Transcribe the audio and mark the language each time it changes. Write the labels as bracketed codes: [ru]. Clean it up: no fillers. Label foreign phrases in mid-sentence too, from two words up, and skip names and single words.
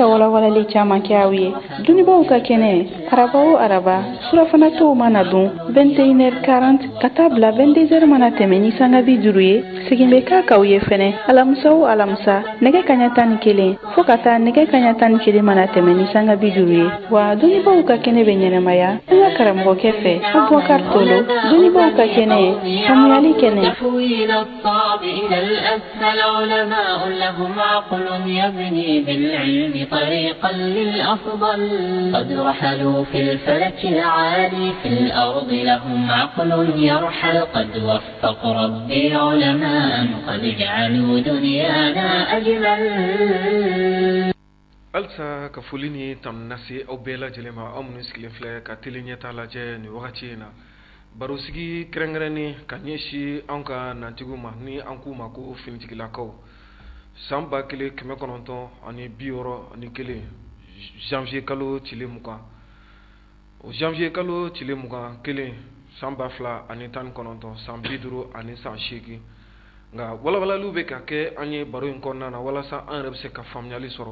[bm] walawalali caman kɛ aw ye dɔnnibaw ka kɛnɛ araba o araba surafana tɔw mana dun 21h40 ka taa bila 22h mana tɛmɛ ni sanga 50 ye segin bɛ k'a k'aw ye fɛnɛ alamisa o alamisa nɛgɛ kaɲa 11 fo ka taa nɛgɛ kaɲa tan kelen mana tɛmɛ ni sanga 50 ye wa dɔnnibaw ka kɛnɛ bɛ ɲɛnɛmaya an ka karamɔgɔkɛ fɛ Abubakar Tolo dɔnnibaw ka kɛnɛ famuyali kɛnɛ [ar] تحويل الصعب إلى الأسهل علماء لهم عقل يبني بالعلم طريقا للأفضل قد رحلوا في الفلك العالي في الأرض لهم عقل يرحل قد وفق ربي علماء قد جعلوا دنيانا أجمل [bm] alsa ka foli ni tam nasi aw bɛɛ lajɛlen ma aw minnu sigilen filɛ ka teli ɲɛta lajɛ nin wagati in na baro sigi kɛrɛnkɛrɛnni ka ɲɛsi an ka nantigiw ma ni an k'u ma ko finitigilakaw san 1961 janvier kalo tile 20 o janvier kalo tile 21 san 2019 san 50 ani san 8 nga walawalaliw bɛ ka kɛ an ye baro in kɔnɔna na walasa an yɛrɛ bɛ se ka faamuyali sɔrɔ